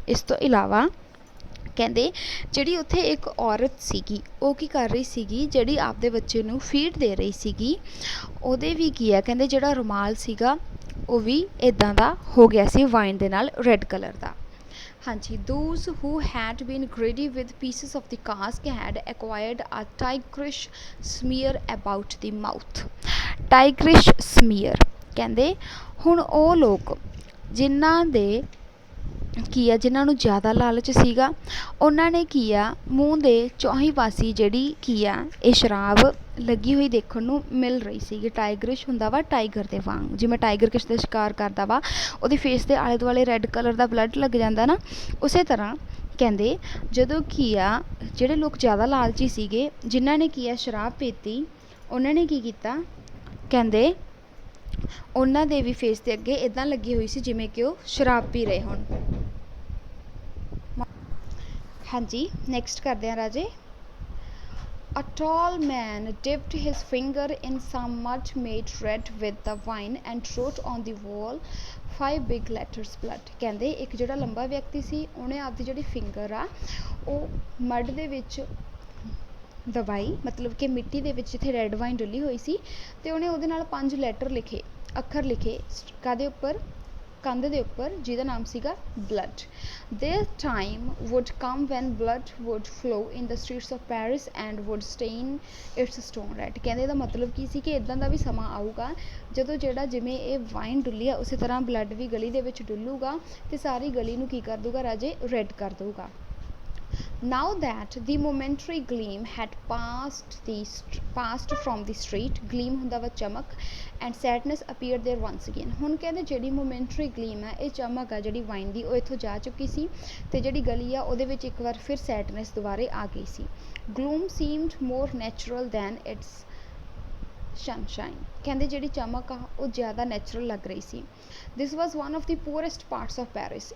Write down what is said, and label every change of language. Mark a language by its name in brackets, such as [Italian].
[Punjabi] ਇਸ ਤੋਂ ਇਲਾਵਾ ਕਹਿੰਦੇ ਜਿਹੜੀ ਉੱਥੇ ਇੱਕ ਔਰਤ ਸੀਗੀ ਉਹ ਕੀ ਕਰ ਰਹੀ ਸੀਗੀ? ਜਿਹੜੀ ਆਪਦੇ ਬੱਚੇ ਨੂੰ ਫੀਡ ਦੇ ਰਹੀ ਸੀਗੀ ਉਹਦੇ ਵੀ ਕੀ ਆ ਕਹਿੰਦੇ ਜਿਹੜਾ ਰੁਮਾਲ ਸੀਗਾ ਉਹ ਵੀ ਇੱਦਾਂ ਦਾ ਹੋ ਗਿਆ ਸੀ ਵਾਈਨ ਦੇ ਨਾਲ, ਰੈੱਡ ਕਲਰ ਦਾ। [English] ਹਾਂਜੀ, those who had been greedy with pieces of the cask had acquired a tigerish smear about the mouth। tigerish smear [Punjabi] ਕਹਿੰਦੇ ਹੁਣ ਉਹ ਲੋਕ ਜਿਨ੍ਹਾਂ ਦੇ ਕੀ ਆ ਜਿਨ੍ਹਾਂ ਨੂੰ ਜ਼ਿਆਦਾ ਲਾਲਚ ਸੀਗਾ ਉਹਨਾਂ ਨੇ ਕੀ ਆ ਮੂੰਹ ਦੇ ਚੌਹੀਂ ਪਾਸੀ ਜਿਹੜੀ ਕੀ ਆ ਇਹ ਸ਼ਰਾਬ ਲੱਗੀ ਹੋਈ ਦੇਖਣ ਨੂੰ ਮਿਲ ਰਹੀ ਸੀਗੀ। ਟਾਈਗਰਿਸ਼ ਹੁੰਦਾ ਵਾ ਟਾਈਗਰ ਦੇ ਵਾਂਗ, ਜਿਵੇਂ ਟਾਈਗਰ ਕਿਸੇ ਦਾ ਸ਼ਿਕਾਰ ਕਰਦਾ ਵਾ ਉਹਦੇ ਫੇਸ ਦੇ ਆਲੇ ਦੁਆਲੇ ਰੈੱਡ ਕਲਰ ਦਾ ਬਲੱਡ ਲੱਗ ਜਾਂਦਾ ਨਾ, ਉਸੇ ਤਰ੍ਹਾਂ ਕਹਿੰਦੇ ਜਦੋਂ ਕੀ ਆ ਜਿਹੜੇ ਲੋਕ ਜ਼ਿਆਦਾ ਲਾਲਚੀ ਸੀਗੇ ਜਿਨ੍ਹਾਂ ਨੇ ਕੀ ਆ ਸ਼ਰਾਬ ਪੀਤੀ ਉਹਨਾਂ ਨੇ ਕੀ ਕੀਤਾ ਕਹਿੰਦੇ ਉਹਨਾਂ ਦੇ ਵੀ ਫੇਸ ਦੇ ਅੱਗੇ ਇੱਦਾਂ ਲੱਗੀ ਹੋਈ ਸੀ ਜਿਵੇਂ ਕਿ ਉਹ ਸ਼ਰਾਬ ਪੀ ਰਹੇ ਹੋਣ। ਹਾਂਜੀ, ਨੈਕਸਟ ਕਰਦੇ ਹਾਂ ਰਾਜੇ। [English] A tall man dipped his finger in some mud made red with the wine and wrote on the wall 5 big letters blood। [Punjabi] ਕਹਿੰਦੇ ਇੱਕ ਜਿਹੜਾ ਲੰਬਾ ਵਿਅਕਤੀ ਸੀ ਉਹਨੇ ਆਪਦੀ ਜਿਹੜੀ ਫਿੰਗਰ ਆ ਉਹ ਮੱਡ ਦੇ ਵਿੱਚ ਦਬਾਈ, ਮਤਲਬ ਕਿ ਮਿੱਟੀ ਦੇ ਵਿੱਚ ਜਿੱਥੇ ਰੈੱਡ ਵਾਈਨ ਡੁੱਲੀ ਹੋਈ ਸੀ, ਤੇ ਉਹਨੇ ਉਹਦੇ ਨਾਲ 5 ਲੈਟਰ ਲਿਖੇ, ਅੱਖਰ ਲਿਖੇ ਕਾਹਦੇ ਉੱਪਰ? ਕੰਧ ਦੇ ਉੱਪਰ, ਜਿਹਦਾ ਨਾਮ ਸੀਗਾ blood. [English] Their time would come when blood would flow in the streets of Paris and would stain its stone red। [Punjabi] ਕਹਿੰਦੇ ਇਹਦਾ ਮਤਲਬ ਕੀ ਸੀ ਕਿ ਇੱਦਾਂ ਦਾ ਵੀ ਸਮਾਂ ਆਊਗਾ ਜਦੋਂ ਜਿਹੜਾ ਜਿਵੇਂ ਇਹ ਵਾਈਨ ਡੁੱਲੀ ਆ ਉਸੇ ਤਰ੍ਹਾਂ ਬਲੱਡ ਵੀ ਗਲੀ ਦੇ ਵਿੱਚ ਡੁੱਲੂਗਾ ਤੇ ਸਾਰੀ ਗਲੀ ਨੂੰ ਕੀ ਕਰ ਦੂਗਾ ਰਾਜੇ? ਰੈੱਡ ਕਰ ਦਊਗਾ। [English] Now that the momentary gleam had passed from the street, gleam [Punjabi] ਹੁੰਦਾ ਵਾ ਚਮਕ, [English] and sadness appeared there once again। [Punjabi] ਹੁਣ ਕਹਿੰਦੇ ਜਿਹੜੀ [English] momentary gleam [Punjabi] ਹੈ ਇਹ ਚਮਕ ਆ ਜਿਹੜੀ ਵਾਈਨ ਦੀ ਉਹ ਇੱਥੋਂ ਜਾ ਚੁੱਕੀ ਸੀ ਤੇ ਜਿਹੜੀ ਗਲੀ ਆ ਉਹਦੇ ਵਿੱਚ ਇੱਕ ਵਾਰ ਫਿਰ sadness ਦੁਬਾਰੇ ਆ ਗਈ ਸੀ। [English] Gloom seemed more natural than its [Punjabi] sunshine. ਕਹਿੰਦੇ ਜਿਹੜੀ ਚਮਕ ਆ ਉਹ ਜ਼ਿਆਦਾ ਨੈਚੁਰਲ ਲੱਗ ਰਹੀ ਸੀ। [English] This was one of the poorest parts of Paris.